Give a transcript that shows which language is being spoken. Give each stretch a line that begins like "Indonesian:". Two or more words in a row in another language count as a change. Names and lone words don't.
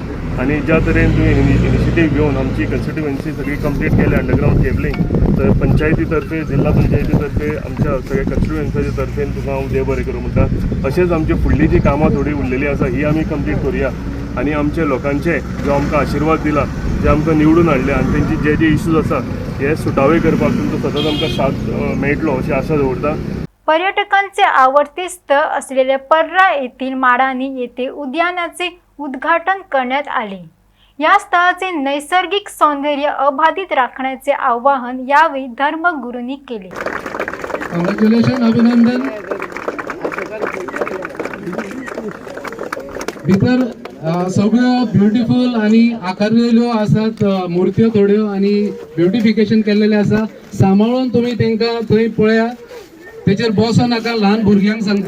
Konkani: आनी ज्या तरेन तुवें इनिशिएटीव घेवन आमची कॉन्स्टिट्युएन्सी सगळी कंप्लीट केली
English: underground cabling,
Konkani: तर पंचायती तर्फे, जिल्हा पंचायती तर्फे, आमच्या सगळ्या कॉन्स्टिट्युएन्सीच्या तर्फेन तुका हांव देव बरें करूं म्हणटा। अशेंच आमची फुडली जी कामां थोडी उरलेली आसा ही आमी कंप्लीट करुया आनी आमच्या लोकांचे जो आमकां आशिर्वाद दिला, जे आमकां निवडून हाडले आनी तेंची जे इश्यूज आसा हे सुटावे करपाक तुमचो सतत आमकां साथ मेळटलो अशी आशा दवरता।
Marathi: पर्यटकांचे आवडते स्थळ असलेल्या पर्रा येथील माडानी येथे उद्यानाचे उद्घाटन करण्यात आले। या स्थळाचे नैसर्गिक सौंदर्य अबाधित राखण्याचे आवाहन यावेळी धर्मगुरूंनी केले।
Konkani: कॉंग्रॅच्युलेशन, अभिनंदन। भितर सगळ्यो ब्युटिफूल आणि आकारलेल्यो आसात मुर्त्यो थोड्यो आणि ब्युटिफिकेशन केलेले आसा। सांबाळून तुम्ही तांकां थंय पळया, तेचेर बसो नाका, ल्हान भुरग्यांक सांगता।